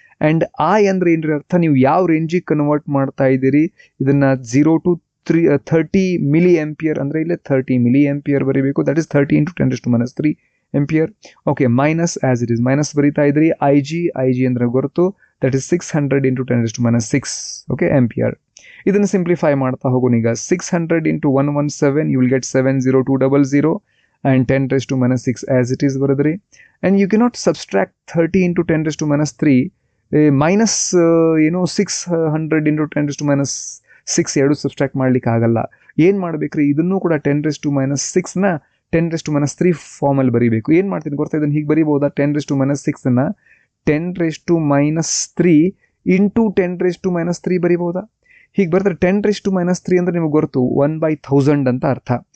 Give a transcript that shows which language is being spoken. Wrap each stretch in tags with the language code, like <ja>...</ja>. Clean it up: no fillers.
<kn>And I ಅಂದರೆ ಏನ್ರಿ ಅರ್ಥ, ನೀವು ಯಾವ ರೇಂಜಿಗೆ ಕನ್ವರ್ಟ್ ಮಾಡ್ತಾ ಇದ್ದೀರಿ ಇದನ್ನು. 0 to 30 ಮಿಲಿ ಆಂಪಿಯರ್ ಅಂದರೆ ಇಲ್ಲೇ 30 ಮಿಲಿ ಆಂಪಿಯರ್ ಬರೀಬೇಕು, that is</kn> <en>30 into 10 raised to minus 3</en> <kn>ampere. Okay, minus as it is minus ಬರೀತಾ ಇದ್ರಿ. ಐ ಜಿ ಅಂದರೆ ಗೊತ್ತು, that is 600 into 10 raised to minus 6 okay ampere. ಇದನ್ನು ಸಿಂಪ್ಲಿಫೈ ಮಾಡ್ತಾ ಹೋಗೋಣ.</kn> <en>ಈಗ 600 into 117 you will get 70200 and 10 raised to minus 6 as it is ಬರೆದ್ರಿ. and you cannot subtract 30 into 10 raised to minus 3 minus 600 into 10 raised to minus</en> <kn>6 ಎರಡು subtract ಮಾಡ್ಲಿಕ್ಕೆ ಆಗಲ್ಲ. ಏನು ಮಾಡಬೇಕ್ರಿ, ಇದನ್ನು ಕೂಡ 10⁻⁻6ನ 10⁻³ ಫಾರ್ಮಲ್ಲಿ ಬರೀಬೇಕು. ಏನು ಮಾಡ್ತೀನಿ ಗೊತ್ತಾ, ಇದನ್ನು ಹೀಗೆ ಬರೀಬೋದಾ, 10⁻⁻6ನ 10⁻³ ಇಂಟು 10⁻³ ಬರೀಬೋದಾ? ಹೀಗೆ ಬರ್ತಾರೆ. 10⁻³ ಅಂದರೆ ನಿಮಗೆ ಗೊತ್ತು 1/1000 ಅಂತ ಅರ್ಥ.</kn>